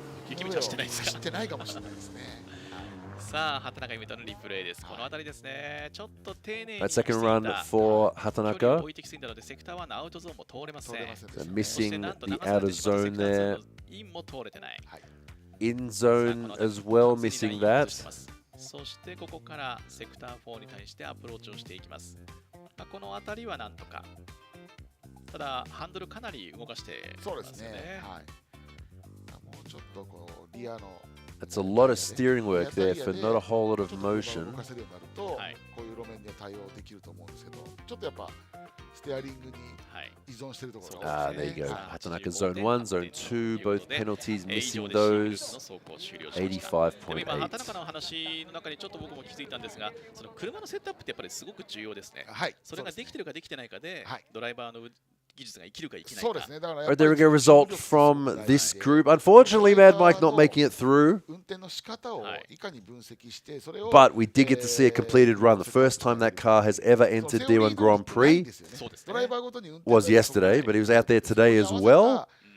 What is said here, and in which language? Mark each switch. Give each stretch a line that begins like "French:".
Japanese: 雪道はしてないですか。知ってないかもしれないですね。さあ、畑中裕太のリプレイです。このあたりですね。ちょっと丁寧に。
English: That second run for Hatanaka.
Japanese: 置いてきすぎたので、セクター1のアウトゾーンも通れません。
English: Missing the outer zone there.
Japanese: インも通れてない。
English: In zone as well, missing that.
Japanese: そしてここからセクター4に対してアプローチをしていきます。このあたりはなんとか。ただ、ハンドルかなり動かしてますよね。そうですね。もうちょっとこうリアの
English: That's a lot of steering work there for not a whole lot of motion.
Japanese: こういう路面には対応できると思うんですけど、ちょっとやっぱステアリングに依存しているところが。
English: There you go. Hatanaka zone 1, zone 2, both penalties, missing those. 85.8.
Japanese: 畑中の話の中にちょっと僕も気づいたんですが、その車のセットアップってやっぱりすごく重要ですね。それができてるかできてないかで、ドライバーの技術が生きるか生きないか。そうですね。だから
English: There we go. Result from this group. Unfortunately, Mad Mike not making it through.
Japanese: 運転の仕方をいかに分析して、それを
English: But we did get to see a completed run. The first time that car has ever entered D1 Grand Prix was yesterday, but he was out there today as well.